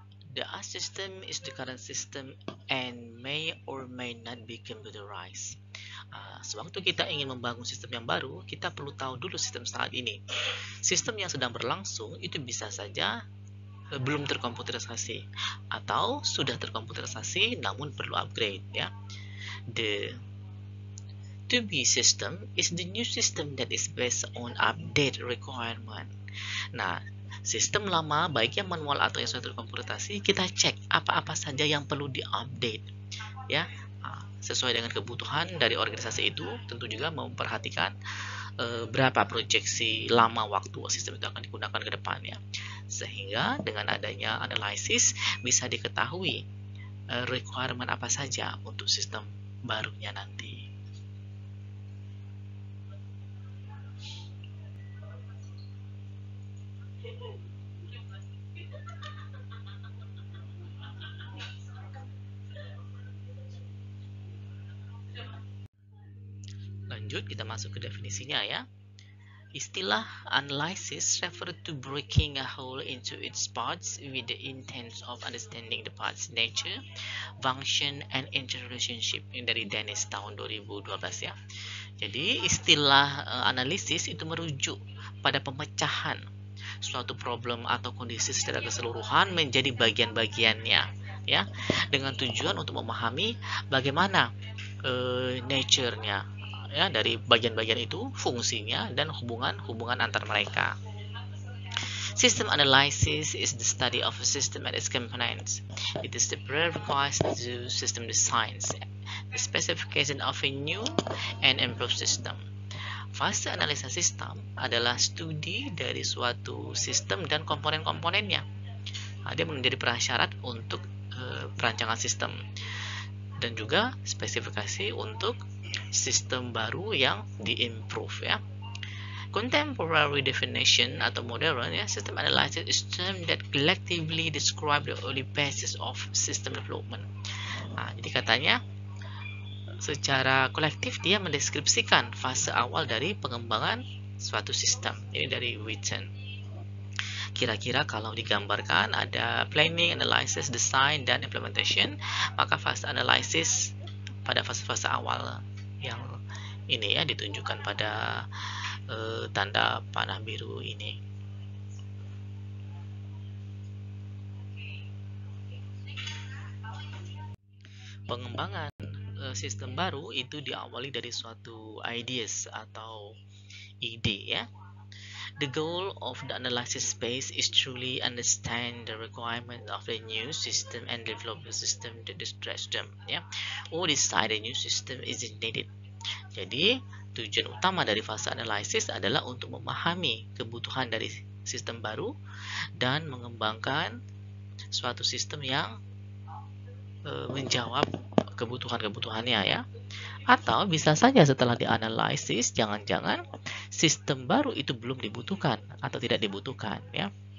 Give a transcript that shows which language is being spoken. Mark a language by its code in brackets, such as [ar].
[en] The AS system is the current system and may or may not be computerized. [id] Sewaktu kita ingin membangun sistem yang baru, kita perlu tahu dulu sistem saat ini. Sistem yang sedang berlangsung itu bisa saja belum terkomputerisasi atau sudah terkomputerisasi namun perlu upgrade, ya. [en] The to-be system is the new system that is based on update requirement. [id] Nah, sistem lama baik yang manual atau yang sudah terkomputerisasi, kita cek apa-apa saja yang perlu diupdate, ya, sesuai dengan kebutuhan dari organisasi itu. Tentu juga memperhatikan berapa proyeksi lama waktu sistem itu akan digunakan ke depannya, sehingga dengan adanya analisis bisa diketahui requirement apa saja untuk sistem barunya nanti. Lanjut, kita masuk ke definisinya, ya. Istilah [en] analysis refer to breaking a whole into its parts with the intent of understanding the parts nature, function, and interrelationship. [id] Ini dari Dennis tahun 2012, ya. Jadi istilah analisis itu merujuk pada pemecahan suatu problem atau kondisi secara keseluruhan menjadi bagian-bagiannya, ya, dengan tujuan untuk memahami bagaimana nature-nya, ya, dari bagian-bagian itu, fungsinya, dan hubungan antar mereka. [en] System analysis is the study of a system and its components. It is the prerequisite to system designs, the specification of a new and improved system. [id] Fase analisa sistem adalah studi dari suatu sistem dan komponen-komponennya. Dia menjadi prasyarat untuk perancangan sistem dan juga spesifikasi untuk sistem baru yang diimprove, ya. [en] Contemporary definition [id] atau modern, ya, [en] system analysis is term that collectively describe the early basis of system development. [id] Jadi katanya secara kolektif dia mendeskripsikan fase awal dari pengembangan suatu sistem. Ini dari Witten. Kira-kira kalau digambarkan ada planning, analysis, design, dan implementation, maka fase analysis pada fase-fase awal yang ini, ya, ditunjukkan pada tanda panah biru ini. Pengembangan sistem baru itu diawali dari suatu ideas atau ide, ya. [en] The goal of the analysis phase is truly understand the requirement of the new system and develop the system to address them, ya, or decide a new system is needed. [id] Jadi Tujuan utama dari fase analisis adalah untuk memahami kebutuhan dari sistem baru dan mengembangkan suatu sistem yang menjawab kebutuhan-kebutuhannya ya. Atau bisa saja setelah dianalisis, jangan-jangan sistem baru itu belum dibutuhkan atau tidak dibutuhkan ya.